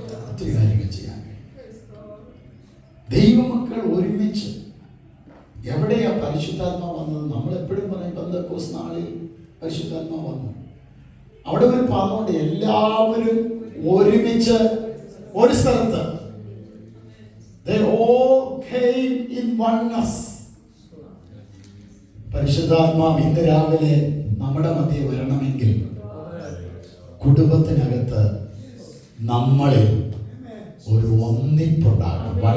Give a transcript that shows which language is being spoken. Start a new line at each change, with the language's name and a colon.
Malayalam: ഒത്തിരി കാര്യങ്ങൾ ചെയ്യാൻ കഴിയും. ദൈവമക്കൾ ഒരുമിച്ച്. എവിടെയാ പരിശുദ്ധാത്മാവ് വന്നത്? നമ്മൾ എപ്പോഴും പറയും പെന്തക്കോസ്ത് നാളിൽ പരിശുദ്ധാത്മാവ് വന്നു. അവിടെ ഒരു പദമുണ്ട്, എല്ലാവരും ഒരുമിച്ച് ഒരു സ്ഥലത്ത്.
English: They all came in oneness.
Malayalam: പരിശുദ്ധാത്മാവ് ഇന്ന് രാവിലെ നമ്മുടെ മധ്യേ വരണമെങ്കിൽ കുടുംബത്തിനകത്ത് നമ്മളിൽ ഒരു ഒന്നിപ്പുണ്ടാകണം.